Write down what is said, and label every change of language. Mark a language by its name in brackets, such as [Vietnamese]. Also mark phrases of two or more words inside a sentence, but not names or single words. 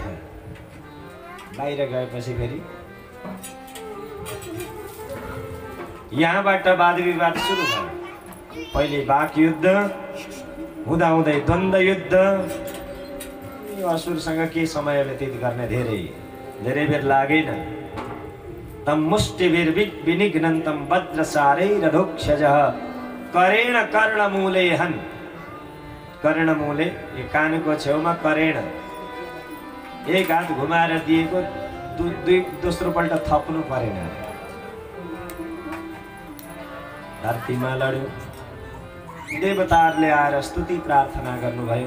[Nepali] बाहिर गएपछि फेरि यहाँबाट वाद विवाद सुरु भयो। पहिले वाक युद्ध, हुँदा हुँदै द्वन्द युद्ध। असुरसँग के समय व्यतीत गर्ने धेरै बेर लागेन। [Sanskrit] तम मुष्टिभिर विनिघ्नन्तं वज्रसारैरधोक्षजः करेण कर्णमूले हन्। [Nepali] कर्णमूले यो कानको छेउमा करेण, एक हात घुमाएर दिएको दोस्रो पल्ट थप्नु परेन। धरतीमा लड्यो। देवताहरूले आएर स्तुति प्रार्थना गर्नुभयो।